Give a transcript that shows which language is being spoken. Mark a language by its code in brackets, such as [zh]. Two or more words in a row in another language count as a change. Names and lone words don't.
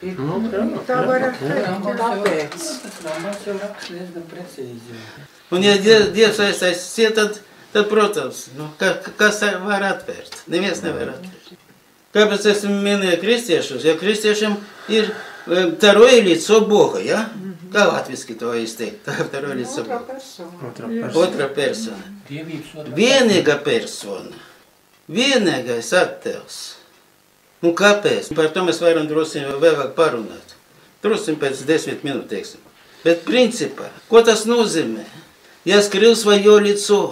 [lv] Tā varētu teikt. Kāpēc? Un ja Dievs aiztaisies, tad protams, kas var atvērt? Neviens nevar atvērt. Kāpēc es minēju kristiešus? Ja kristiešiem ir [ru] второе лицо Бога, [lv] ja? Kā latviski to izteikt? [ru] Второе лицо Бога. [lv] Otra persona. Vienīga persona. Vienīgais attēls. Un kāpēc? Par to mēs varam droši vēlāk parunāt. Droši pēc 10 minūtes, teiksim. Bet principā, ko tas nozīmē? [ru] Я скрыл своё лицо.